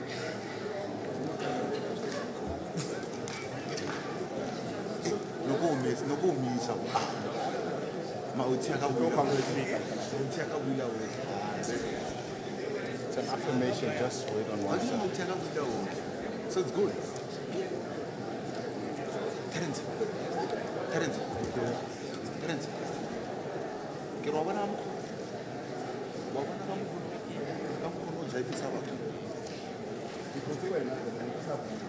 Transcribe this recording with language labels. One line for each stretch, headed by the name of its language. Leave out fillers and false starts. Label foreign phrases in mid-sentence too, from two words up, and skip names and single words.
English: It's an affirmation, just wait on one side. So it's good. Terence.
Tswana: Ke wa bona mo. Wa bona ka mo. Ka mo no jaifisa batho. Because wena sa